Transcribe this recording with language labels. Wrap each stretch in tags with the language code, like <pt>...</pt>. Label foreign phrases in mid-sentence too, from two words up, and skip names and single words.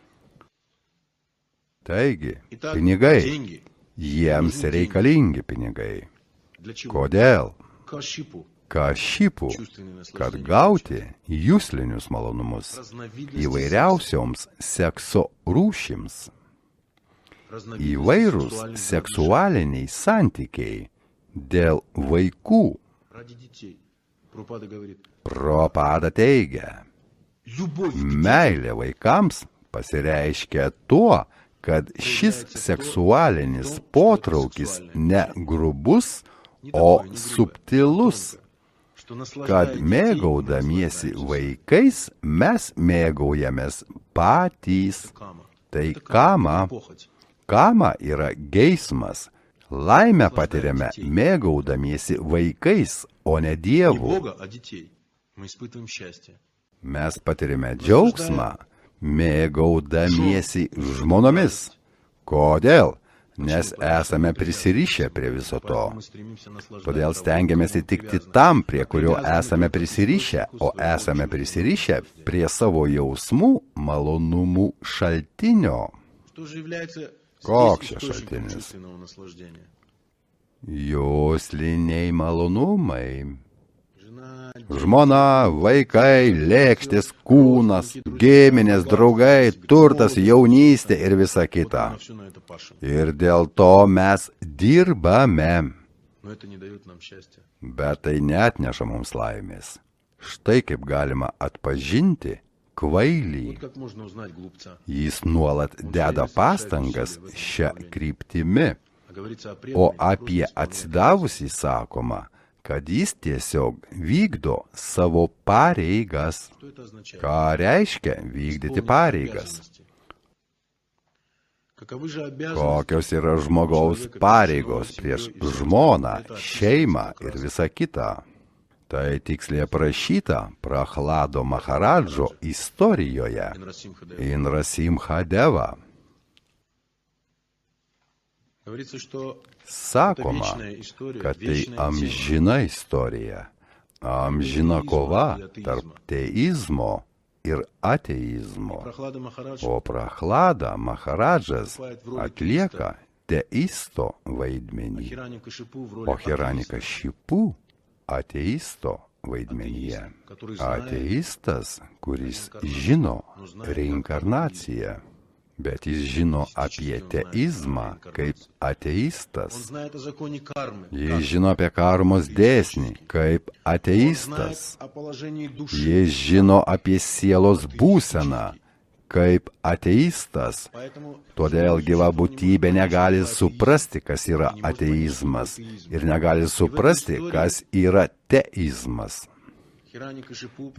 <lt>Taigi,</lt> <ru>Итак,</ru> <lt>pinigai,</lt> <ru>деньги</ru> <lt>jiems reikalingi pinigai.</lt> <ru>для чего?</ru> <lt>Kodėl?</lt> <ru>Кашипу,</ru> <lt>Kašipų,</lt> <ru>чувственные</ru> <lt>kad</lt> <ru>наслаждения,</ru> <lt>gauti jūslinius malonumus</lt> <ru>разновидности</ru> <lt>įvairiausioms sekso rūšims.</lt> <ru>разновидности</ru> <lt>Įvairūs</lt> <ru>сексуальных</ru> <lt>seksualiniai santykiai dėl vaikų.</lt> <ru>ради детей. Прабхупада говорит,</ru> <lt>Prabhupada teigia,</lt> <ru>любовь к</ru> <lt>meilė vaikams pasireiškia tuo, kad šis seksualinis potraukis ne grubus, o subtilus,</lt> <ru>что</ru> <lt>kad</lt> <ru>наслаждая детей,</ru> <lt>mėgaudamiesi vaikais mes mėgaujamės patys.</lt> <ru>кама.</ru> <lt>Tai</lt> <ru>Это</ru> <lt>kama.</lt> <ru>похоть.</ru> <lt>Kama yra geismas. Laimę patiriame mėgaudamiesi vaikais, o ne</lt> <ru>Не</ru> <lt>Dievu.</lt> <ru>Бога, а детей. Мы испытываем счастье.</ru> <lt>Mes patiriame džiaugsmą, mėgaudamiesi žmonomis. Kodėl? Nes esame prisirišę prie viso to.</lt> <ru>Поэтому мы стремимся наслаждать</ru> <lt>Todėl</lt> <ru>того,</ru> <lt>stengiamės</lt> <ru>кому</ru> <lt>įtikti</lt> <ru>привязаны.</ru> <lt>tam, prie kurio esame prisirišę, o esame prisirišę prie savo jausmų malonumų šaltinio.</lt> <ru>Что же является</ru> <lt>Koks</lt> <ru>здесь</ru> <lt>čia</lt> <ru>источником</ru> <lt>šaltinis?</lt> <ru>чувственного наслаждения?</ru> <lt>Jūsliniai malonumai.</lt> <ru>Жена,</ru> <lt>Žmona, vaikai, lėkštės, kūnas, giminės, draugai, turtas, jaunystė ir visa kita.</lt> <ru>на все на это пашем.</ru> <lt>Ir dėl to mes dirbame,</lt> <ru>Но это не дает нам счастья.</ru> <lt>bet tai neatneša mums laimės. Štai kaip galima atpažinti kvailį.</lt> <ru>Вот как можно узнать глупца.</ru> <lt>Jis nuolat deda pastangas šią kryptimi,</lt> <ru>А говорится о</ru> <lt>o</lt> <ru>преданном,</ru> <lt>apie atsidavusį sakoma, kad jis tiesiog vykdo savo pareigas.</lt> <ru>что это означает?</ru> <lt>Ką reiškia vykdyti</lt> <ru>Исполнить</ru> <lt>pareigas?</lt> <ru>обязанности. Каковы же обязанности?</ru> <lt>Kokios yra žmogaus pareigos prieš žmoną, šeimą ir visą kitą? Tai tiksliai aprašyta Prachlado Maharadžo istorijoje</lt> <ru>Инрасимха Дева.</ru> <lt>Inrasimha Deva.</lt> <ru>Говорится, что</ru> <lt>Sakoma, kad tai amžina istorija, amžina kova tarp teizmo ir ateizmo.</lt> <ru>Прохлада Махарадж</ru> <lt>O Prachlada Maharadžas atlieka teisto vaidmenį,</lt> <ru>Хираникашипу в</ru> <lt>o</lt> <ru>роли</ru> <lt>Hiranikashipu ateisto vaidmenyje. Ateistas, kuris žino reinkarnaciją, bet jis žino apie teizmą kaip</lt> <ru>Он</ru> <lt>ateistas.</lt> <ru>знает о законе кармы.</ru> <lt>Jis žino apie karmos dėsnį kaip</lt> <ru>Он знает</ru> <lt>ateistas.</lt> <ru>о положении души.</ru> <lt>Jis žino apie sielos būseną kaip ateistas.</lt> <ru>Поэтому</ru> <lt>Todėl gyva būtybė negali suprasti, kas yra ateizmas ir negali suprasti, kas yra teizmas.</lt> <ru>Хираникашипу,</ru>